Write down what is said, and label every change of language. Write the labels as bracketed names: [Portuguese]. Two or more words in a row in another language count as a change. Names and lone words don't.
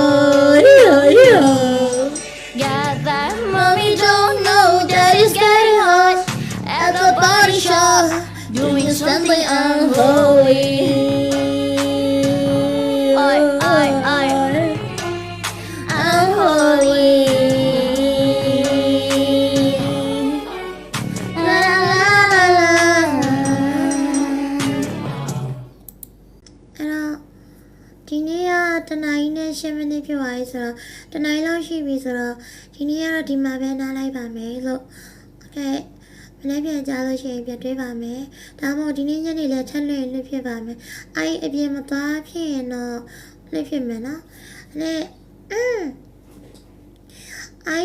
[English] Oh yeah yeah. Got that. Mommy don't know that it's getting hot at the body shop, doing something unholy. Unholy. La la la la. [Burmese] အဲ့တော့ဒီနေ့ကတနားကြီးနဲ့10မိနစ်ဖြစ်သွားပြီဆိုတော့တနားကြီးလောက်ရှိပြီဆိုတော့ဒီနေ့ကတော့ဒီမှာပဲနားလိုက်ပါမယ်လို့โอเคမနေ့ပြန်ကြားလို့ရှိရင်ပြန်တွေးပါမယ်ဒါမှမဟုတ်ဒီနေ့ညနေလည်းထက်လွင့်လွတ်ဖြစ်ပါမယ်အဲ့အပြင်မသွားဖြစ်ရင်တော့လွတ်ဖြစ်မယ်နော်အဲ့အဲ့